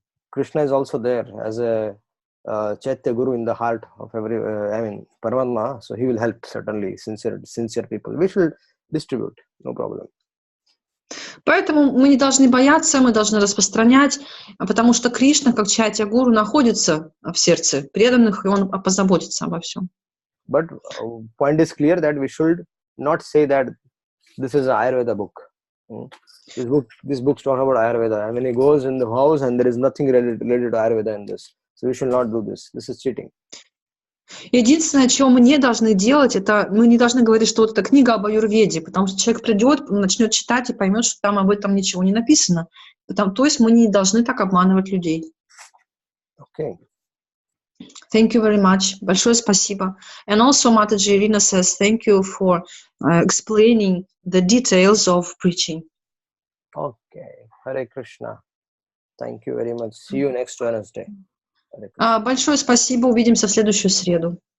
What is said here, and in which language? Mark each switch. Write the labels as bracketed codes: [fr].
[en] Krishna is also there as a Chaitya Guru in the heart of every. Paramatma. So he will help certainly sincere people. We should distribute, no problem. [ru] Поэтому мы не должны бояться, мы должны распространять, потому что Кришна, как Чайтя Гуру, находится в сердце преданных, и он позаботится обо всем. [en] But point is clear that we should not say that this is an Ayurveda book. This book talks about Ayurveda. I mean, he goes in the house and there is nothing related to Ayurveda in this. So we should not do this. This is cheating. [ru] Единственное, чего мы не должны делать, это мы не должны говорить, что вот эта книга об аюрведе, потому что человек придет, начнет читать и поймет, что там об этом ничего не написано. То есть мы не должны так обманывать людей. [en] Okay. Thank you very much. [ru] Большое спасибо. [en] And also Mataji Irina says, thank you for explaining the details of preaching. Okay. Hare Krishna. Thank you very much. See you next Wednesday. [ru] Большое спасибо. Увидимся в следующую среду.